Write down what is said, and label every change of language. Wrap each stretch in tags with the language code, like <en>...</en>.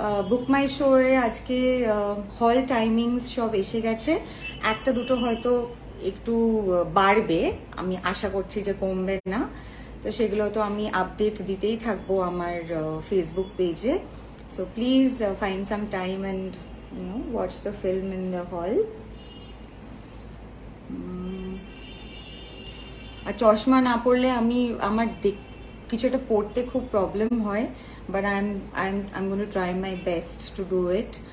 <bn>Book My Show এ আজকে হল timings সব এসে গেছে, একটা দুটো হয়তো একটু বাড়বে, আমি আশা করছি যে কমবে না। তো সেগুলো তো আমি আপডেট দিতেই থাকবো আমার ফেসবুক পেজে।</bn> <en>So please find some time and watch the film in the hall.</en> <bn>আর চশমা না পড়লে আমার কিছু একটা পড়তে খুব প্রবলেম হয়,</bn> <en>but I'm going to try my best to do it.</en>